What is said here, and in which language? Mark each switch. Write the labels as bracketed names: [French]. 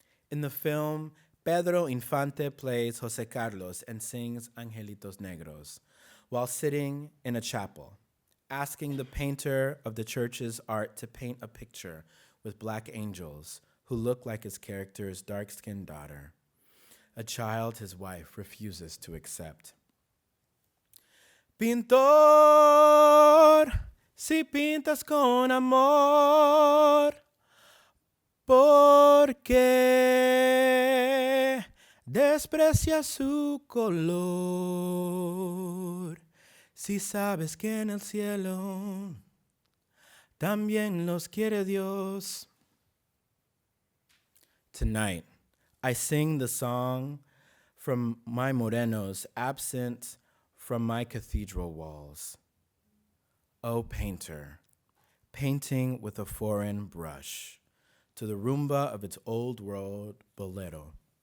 [English] In the film, Pedro Infante plays José Carlos and sings Angelitos Negros, while sitting in a chapel, asking the painter of the church's art to paint a picture with black angels who look like his character's dark-skinned daughter, a child his wife refuses to accept. [Spanish] Pintor, si pintas con amor, ¿por qué desprecias su color? Si sabes que en el cielo también los quiere Dios. [English] Tonight, I sing the song from my morenos absent from my cathedral walls. O painter, painting with a foreign brush to the rumba of its old world bolero.